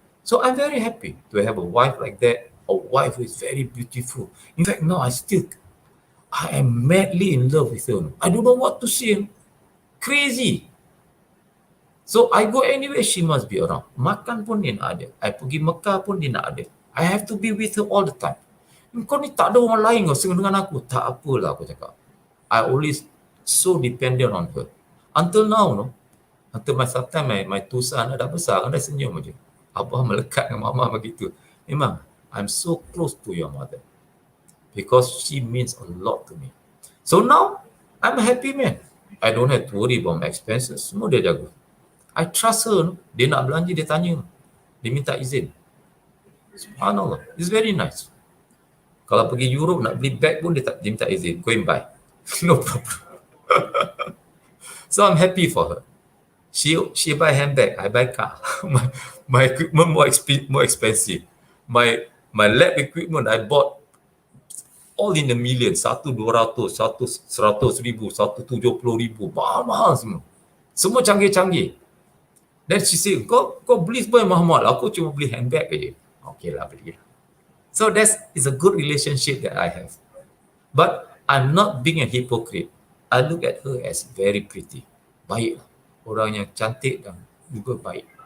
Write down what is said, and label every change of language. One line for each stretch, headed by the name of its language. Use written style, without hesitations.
English: So I'm very happy to have a wife like that, a wife who is very beautiful. In fact, now I am madly in love with her. I don't know what to say. Crazy. So I go anywhere, she must be around.
Malay: Makan pun dia nak ada. I pergi Mekah pun dia nak ada.
English: I have to be with her all the time.
Malay: Kau ni tak ada orang lain kau dengan aku. Tak apalah aku cakap.
English: I always so dependent on her. Until now, no. Until my two son
Malay: dah besar, kan dah senyum aja. Abah melekat dengan mama begitu.
English: Memang, I'm so close to your mother. Because she means a lot to me. So now, I'm a happy man. I don't have to worry about my expenses.
Malay: Semua dia jaga.
English: I trust her.
Malay: No? Dia nak belanja, dia tanya. Dia minta izin. Subhanallah.
English: It's very nice.
Malay: Kalau pergi Europe nak beli bag pun dia minta izin.
English: Go and buy. No problem. So I'm happy for her. She buy handbag, I buy car. my equipment more expensive. My lab equipment I bought all in the millions.
Malay: 1,200, 100,000, 170,000, mahal semua. Semua canggih-canggih.
English: Then she say,
Malay: kau beli semua yang mahal, aku cuma beli handbag aja.
English: Okay lah, beli. So it's a good relationship that I have. But I'm not being a hypocrite. I look at her as very pretty.
Malay: Baiklah. Orang yang cantik dan juga baik.